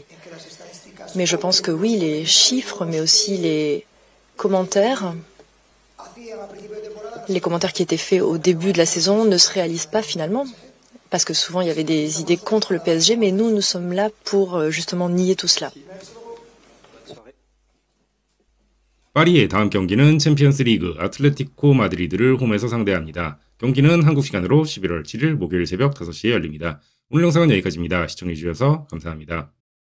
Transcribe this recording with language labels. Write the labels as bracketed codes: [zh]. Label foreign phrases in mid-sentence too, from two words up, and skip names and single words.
[fr] Mais je pense que oui, les chiffres, mais aussi les commentaires qui étaient faits au début de la saison ne se réalisent pas finalement, parce que souvent il y avait des idées contre le PSG, mais nous sommes là pour justement nier tout cela. [ko] 파리의 다음 경기는 챔피언스 리그 아틀레티코 마드리드를 홈에서 상대합니다. 경기는 한국 시간으로 11월 7일 목요일 새벽 5시에 열립니다. 오늘 영상은 여기까지입니다. 시청해주셔서 감사합니다.